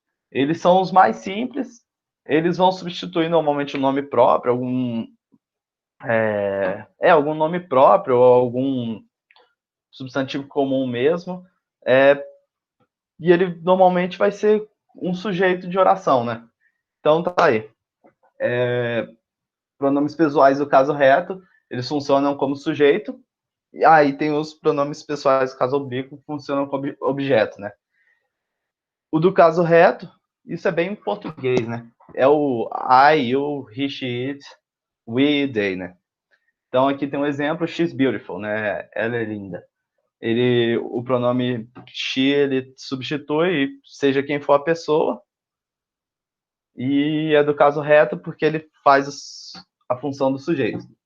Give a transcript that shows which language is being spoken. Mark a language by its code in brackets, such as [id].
[pt] Eles são os mais simples, eles vão substituir normalmente o nome próprio, algum nome próprio ou algum substantivo comum mesmo, e ele normalmente vai ser um sujeito de oração, né? Então tá aí. Pronomes pessoais do caso reto, eles funcionam como sujeito, e aí tem os pronomes pessoais do caso oblíquo, que funcionam como objeto, né? O do caso reto, isso é bem em português, né? É o I, you, he, she, it, we, they, né? Então aqui tem um exemplo, [en] she's beautiful, [pt] né? Ela é linda. O pronome she, ele substitui, seja quem for a pessoa, e é do caso reto porque ele faz a função do sujeito.